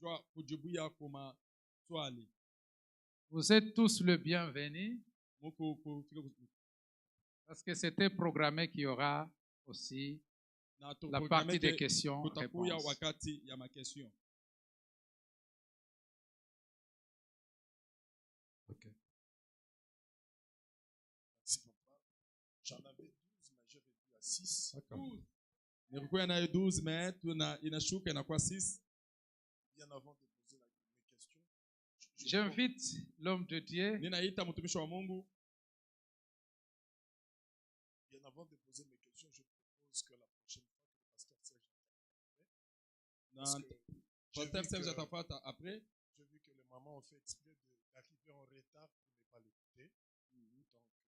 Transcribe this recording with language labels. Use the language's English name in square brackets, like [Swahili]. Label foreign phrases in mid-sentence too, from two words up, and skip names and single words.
[French] Vous êtes tous le bienvenu, parce que c'était programmé qu'il y aura aussi la partie des questions-réponses. Okay. Merci papa. J'en avais 12, mais j'ai réduit à 6. [Swahili] Nilikuwa nayo 12 mais inashuka inakuwa 6. [French] Bien avant de poser mes questions, j'invite l'homme de Dieu. [Swahili] Ninaita mtumishi wa Mungu. [French] Bien avant de poser mes questions, je propose que la prochaine fois que le pasteur Serge [Swahili] Pasteur Serge atafata après. [French] J'ai vu que les mamans ont fait exprès d'arriver en retard pour ne pas l'écouter. Donc,